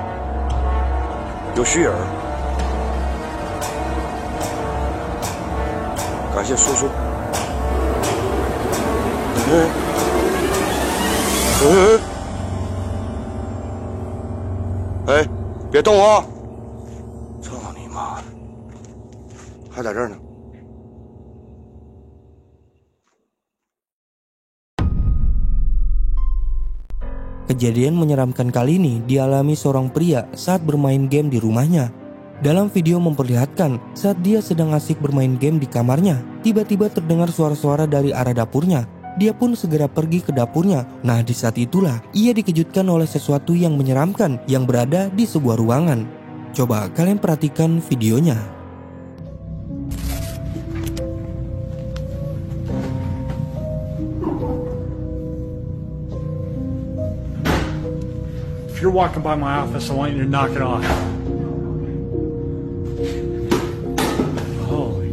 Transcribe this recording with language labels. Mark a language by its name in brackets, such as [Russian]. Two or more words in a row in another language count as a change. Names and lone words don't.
[Chinese] 有虚影，感谢叔叔。哎，别动啊！操你妈的，还在这儿呢。 [Indonesian] Kejadian menyeramkan kali ini dialami seorang pria saat bermain game di rumahnya. Dalam video memperlihatkan saat dia sedang asik bermain game di kamarnya, tiba-tiba terdengar suara-suara dari arah dapurnya. Dia pun segera pergi ke dapurnya. Nah, di saat itulah ia dikejutkan oleh sesuatu yang menyeramkan yang berada di sebuah ruangan. Coba kalian perhatikan videonya. [English] If you're walking by my office, I want you to knock it off. Holy.